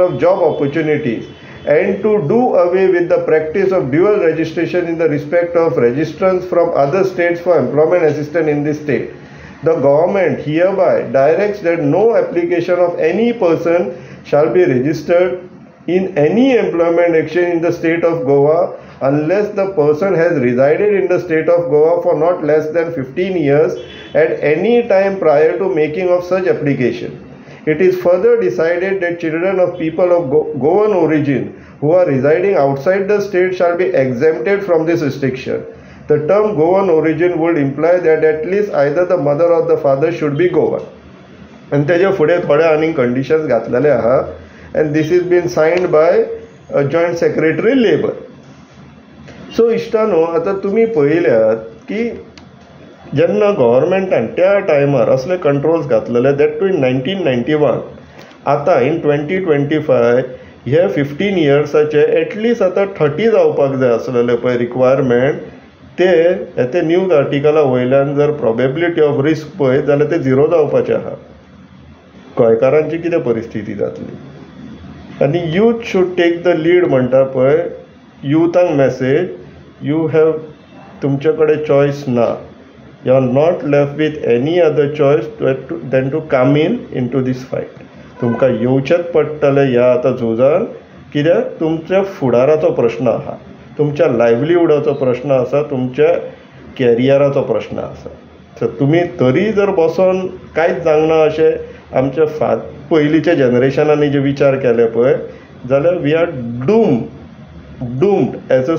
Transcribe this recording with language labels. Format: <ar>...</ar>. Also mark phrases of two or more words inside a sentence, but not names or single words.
<en>of job opportunities and to do away with the practice of dual registration in the respect of registrants from other states for employment assistance in this state, the government hereby directs that no application of any person shall be registered in any employment exchange in the state of Goa unless the person has resided in the state of Goa for not less than 15 years at any time prior to making of such application. It is further decided that children of people of Goan origin who are residing outside the state shall be exempted from this restriction. The term Goan origin would imply that at least either the mother or the father should be Goan.</en> <kok>And तेजे फुडें थोडे आनी कंडिशन्स घातलेले आहा,</kok> <en>and this is been signed by a joint secretary labor.</en> <kok>So इश्टानो, आतां तुमी पळयल्यात की जेन्ना गव्हर्मेंटान त्या टायमार असले कंट्रोल्स घातलेले,</kok> <en>that too in 1991.</en> <kok>आतां इन 2025 हे 15 इयर्साचे एटलिस्ट आतां 30 जावपाक जाय आसलेले पळय रिक्वायरमेंट, ते न्यूज आर्टिकला वयल्यान जर</kok> <en>probability of risk</en> <kok>पळयत जाल्यार ते 0 जावपाचे आहा. गोंयकारांची कितें परिस्थिती जातली. आनी</kok> <en>youth should take the lead</en> <kok>म्हणटा पळय, युथांक मॅसेज,</kok> <en>you have,</en> <kok>तुमचे कडेन चॉयस ना.</kok> <en>You are not left with any other choice than to come into this fight.</en> <kok>तुमकां येवचेच पडटलें ह्या आतां झुजान, कित्याक तुमच्या फुडाराचो प्रश्न आहा, तुमच्या लायव्हलीहुडाचो प्रश्न आसा, तुमच्या कॅरियराचो प्रश्न आसा. सो तुमी तरी जर बसोन कांयच जावना अशें आमच्या पयलींच्या जनरेशनांनी जे विचार केले पळय, जाल्यार</kok> <en>we are doomed as a society.</en>